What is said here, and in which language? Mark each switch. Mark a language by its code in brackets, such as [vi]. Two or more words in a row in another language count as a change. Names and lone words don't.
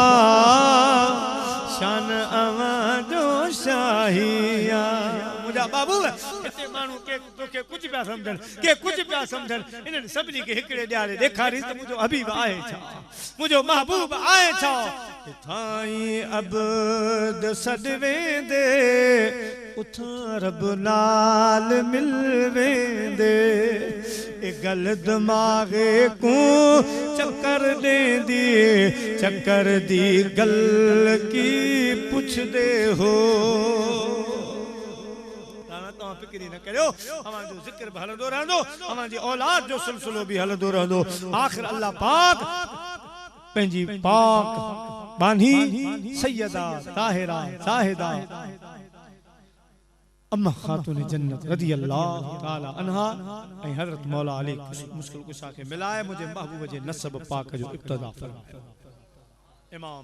[sd] शान अवां जो शाहिया मुंहिंजा बाबू हिते माण्हू के तोखे कुझु पिया सम्झनि के कुझु पिया सम्झनि इन्हनि सभिनी खे हिकिड़े ॾियारे ॾेखारी त मुंहिंजो हबीब आहे छा मुंहिंजो महबूब आहे छा थाई अब्द सॾ वेंदे उथां रब नाल मिल वेंदे ए गल दिमाग़े को चक्कर ॾेंदी [pa] ਚੱਕਰ ਦੀ ਗੱਲ ਕੀ ਪੁੱਛਦੇ ਹੋ [sd] तव्हां फिक्र न करियो अवां जो ज़िक्र बि हलंदो रहंदो अवां जी औलाद जो सिलसिलो बि हलंदो रहंदो आख़िर अल्लाह पाक पंहिंजी पाक बानी सैयदा ताहिरा ज़ाहिदा अम्मा खातून जन्नत [ar] رضي الله تعالى عنها [sd] ऐं हज़रत मौला अली मुश्किल कुशा खे मिलाए मुंहिंजे महबूब जे नसब पाक जो इब्तिदा फरमायो इमाम